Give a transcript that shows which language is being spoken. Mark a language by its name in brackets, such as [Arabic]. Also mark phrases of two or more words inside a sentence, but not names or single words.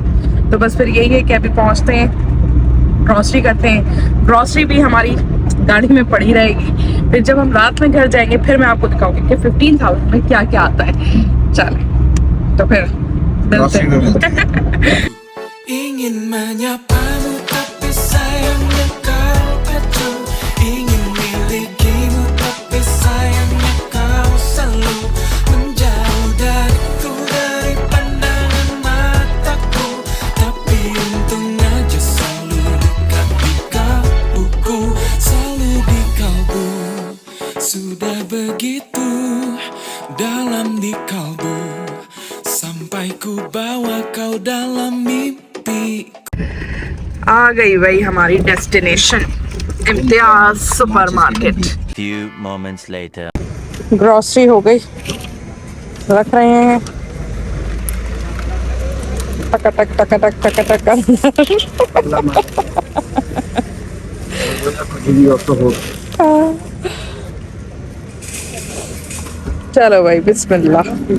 [Hindi] तो बस फिर यही है कि अभी पहुंचते हैं, ग्रॉसरी करते हैं। ग्रॉसरी भी हमारी गाड़ी में पड़ी रहेगी, फिर जब हम रात में घर जाएंगे फिर मैं आपको दिखाऊंगी कि 15,000 में क्या क्या आता है। चलें तो फिर मिलते हैं। [Indonesian] Ingin menyapamu tapi sayangnya kau kacau. Ingin milikimu tapi sayangnya kau selalu menjauh dariku, dari pandangan mataku. Tapi untung aja selalu dekat di kalbuku, selalu di kalbu. Sudah begitu dalam di kalbu, sampai ku bawa kau dalam mimpi. [Hindi] आ गई भाई हमारी डेस्टिनेशन, इम्तियाज सुपरमार्केट। [English] Few moments later. [Hindi] ग्रॉसरी हो गई, रख रहे हैं टक टक टक टक टक टक चलो भाई बिस्मिल्लाह।